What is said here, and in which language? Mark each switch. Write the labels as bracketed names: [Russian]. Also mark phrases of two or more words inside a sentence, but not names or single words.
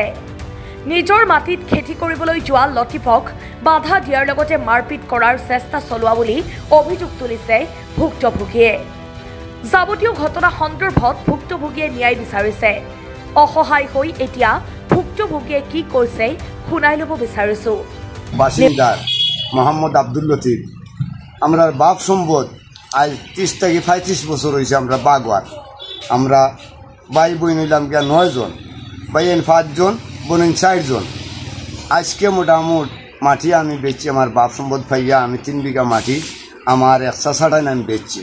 [Assamese] নিজৰ মাটিত খেতি কৰিবলৈ যোৱা লতিফক বাধা দিয়াৰ লগতে মাৰপিট কৰাৰ চেষ্টা চলোৱা বুলি অভিযোগ তুলিছে ভুক্তভোগীয়ে। যাৱতীয় ঘটনা সন্দৰ্ভত ভুক্তভোগীয়ে ন্যায় বিচাৰিছে। অসহায় হৈ এতিয়া ভুক্তভোগীয়ে কি কৈছে শুনাই ল'ব বিচাৰিছো। [Bangla] বাসিন্দার মোহাম্মদ আব্দুল লতিফ, আমরা বাপ সম্পদ আজ 30 থেকে 35 বছর হয়েছে। আমরা বাগওয়ার, আমরা ভাই বোন হইলাম গিয়া 9 জন, ভাইয়েন 5 জন, বোনেন 4 জন। আজকে মোটামুট মাটি আমি বেচছি, আমার বাপ সম্পদ পাইয়া আমি 3 বিঘা মাটি আমার এক চাষাটাই আমি বেচছি।